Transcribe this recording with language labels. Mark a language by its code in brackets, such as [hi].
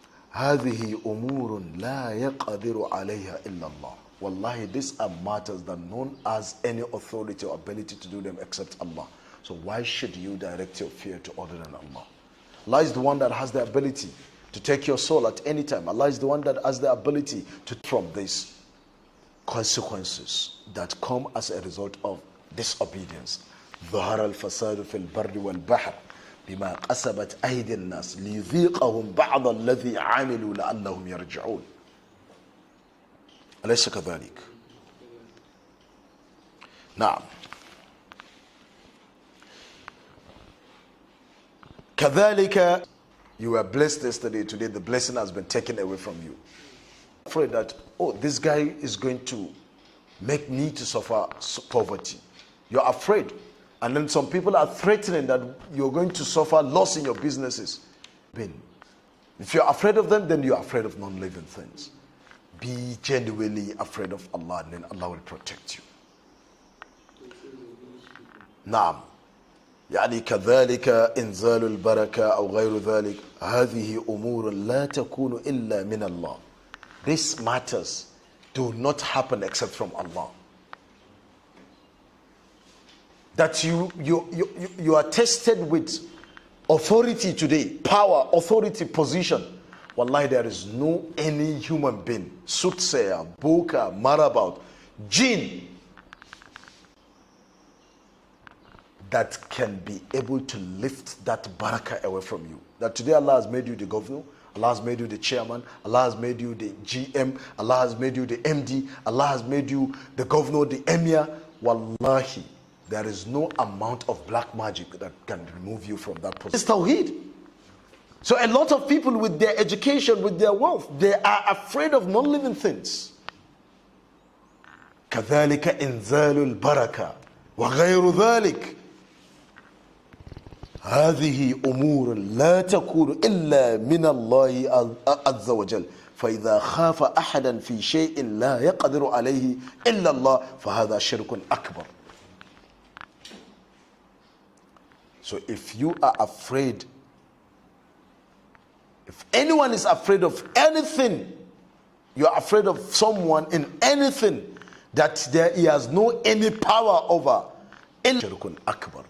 [ar] هذه أمور لا يقدر عليها إلا الله. [en] Wallahi, these are matters that none has any authority or ability to do them except Allah. So why should you direct your fear to other than Allah? Allah is the one that has the ability to take your soul at any time. Allah is the one that has the ability to from these consequences that come as a result of disobedience. [ar] ظهر الفساد في البر والبحر بما قسبت أيدي الناس ليذيقهم بعض الذي عملوا لعلهم يرجعون. أليس كذلك؟ نعم. كذلك, [en] you were blessed yesterday, today the blessing has been taken away from you. Afraid that, oh, this guy is going to make me to suffer poverty. You're afraid. And then some people are threatening that you're going to suffer loss in your businesses. If you're afraid of them, then you're afraid of non-living things. Be genuinely afraid of Allah, and then Allah will protect you. [ar] نعم. يعني كذلك إنزال البركة أو غير ذلك هذه أمور لا تكون إلا من الله. [en] These matters do not happen except from Allah. That you are tested with authority today, power, authority, position. Wallahi, there is no any human being, soothsayer, boka, marabout, jinn, that can be able to lift that barakah away from you. That today Allah has made you the governor, Allah has made you the chairman, Allah has made you the GM, Allah has made you the MD, Allah has made you the governor, the emir. Wallahi, there is no amount of black magic that can remove you from that position. It's Tawheed. So a lot of people with their education, with their wealth, they are afraid of non-living things. [ar] كذلك إنزال البركة وغير ذلك هذه أمور لا تكون إلا من الله عز وجل فإذا خاف أحدا في شيء لا يقدر عليه إلا الله فهذا شرك أكبر. [en] So if you are afraid, if anyone is afraid of anything, you are afraid of someone in anything that he has no any power over, shirkun akbar.